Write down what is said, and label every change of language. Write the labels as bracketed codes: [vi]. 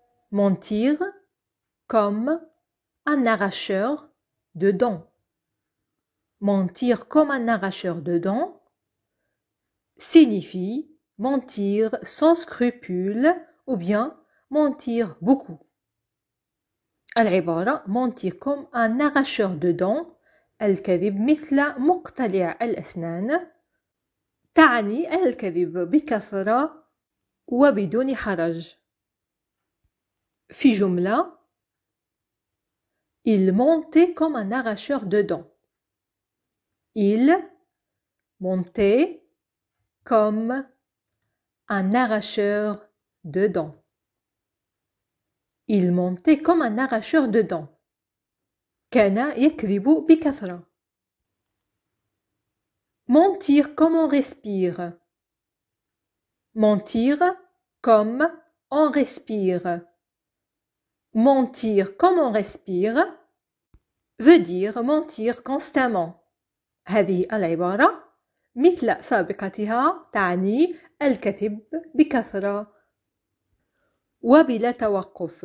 [fr] Mentir comme un arracheur de dents. Mentir comme un arracheur de dents signifie mentir sans scrupule ou bien mentir beaucoup. [ar] العبارة [fr] mentir comme un arracheur de dents [ar] الكذب مثل مقتلع الأسنان تعني الكذب بكثرة وبدون حرج. في جملة [fr] Il montait comme un arracheur de dents. Il montait comme un arracheur de dents. Il montait comme un arracheur de dents. [ar] كان يكذب بكثرة. [fr] Mentir comme on respire. Mentir comme on respire. Mentir comme on respire veut dire mentir constamment. [ar] هذه العبارة مثل سابقتها تعني الكذب بكثرة وبلا توقف.